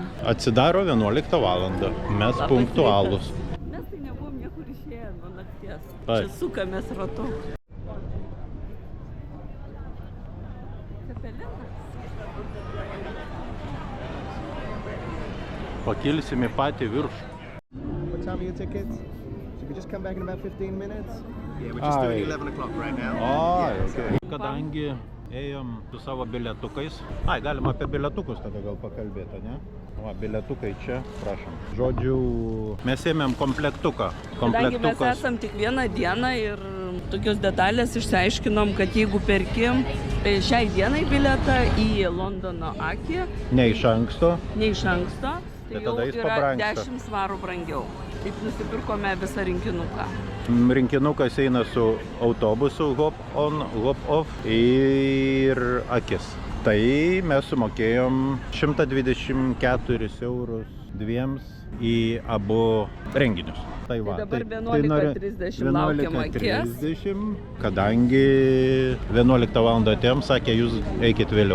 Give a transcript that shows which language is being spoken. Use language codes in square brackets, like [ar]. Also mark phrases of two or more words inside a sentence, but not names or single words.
[lt] Atsidaro 11 valandą. Mes Labas punktualūs. rytas. Mes tai nebuvom niekur išėję nuo nakties. Taip. Čia sukamės ratu. Cepelinas. Pakilsim į patį viršų. [en] What time are your tickets? So we just come back in about 15 minutes? Yeah, we're just doing 11 o'clock right now. Okay. [lt] Kadangi ėjom su savo bilietukais. Galima apie bilietukus tada gal pakalbėti, ne? Va, bilietukai čia, prašom. Žodžiu, mes ėmėm komplektuką. Kadangi mes esam tik vieną dieną ir tokios detalės išsiaiškinom, kad jeigu perkim šiai dienai bilietą į Londono akį, Ne iš anksto. tai tada jau jis yra pabrangsta. 10 svarų brangiau. Taip nusipirkome visą rinkinuką. Rinkinukas eina su autobusu [en] hop on, hop off [lt] ir akis. Tai mes sumokėjom 124 eurus dviems į abu renginius. Tai va, dabar 11:30 laukiam akies. 11:30, kadangi 11 valandą atėjom, sakė, jūs eikit vėliau.